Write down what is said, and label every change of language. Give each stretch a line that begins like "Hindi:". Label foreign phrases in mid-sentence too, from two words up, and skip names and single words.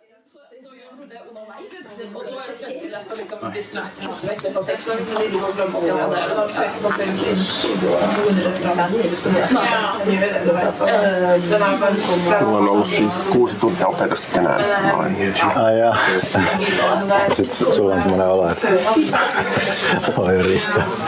Swedish: då gör du det underveis. Och då är det säkert att liksom lyssna rätt på texten.
Finnish: Mulla on ollut siis 6 tuntia opetusta tänään. Ai jaa. Sitten sulla on semmoinen olo, että voi riittää.